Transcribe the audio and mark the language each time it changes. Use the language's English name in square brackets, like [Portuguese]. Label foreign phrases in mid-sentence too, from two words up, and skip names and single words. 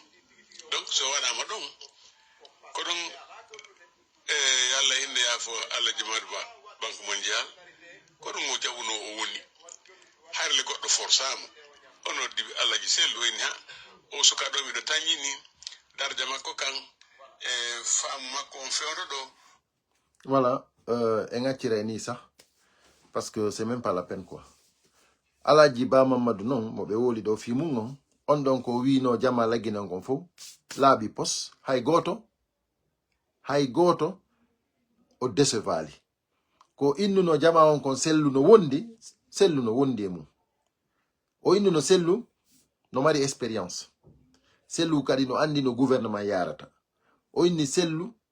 [Fula] Donc so waɗama ɗon ko ɗon Allah hinde yaafo Allah Djimadu Ba [French] banque mondial [Fula] ko ɗum o jaɓuno o woni harle goɗɗo forsama ono dibi Allah ji sellu woni ha o sukaɗo miɗo tañini darja makko kan e faamu makko on fewdo ɗo. [French] Voilà, en accire ni ça parce que c'est même pas la peine quoi. [Fula] Alaji Ba Mamadou non mo ɓe woli ɗo fi mum on ɗon ko wino jama laggina gon fof laaɓi pos hay goto o décevali ko innuno jama on kon sellu no wondi e mum, o innuno sellu no mari expérience, sellu kadi no andi no gouvernement yarata, o inni sellu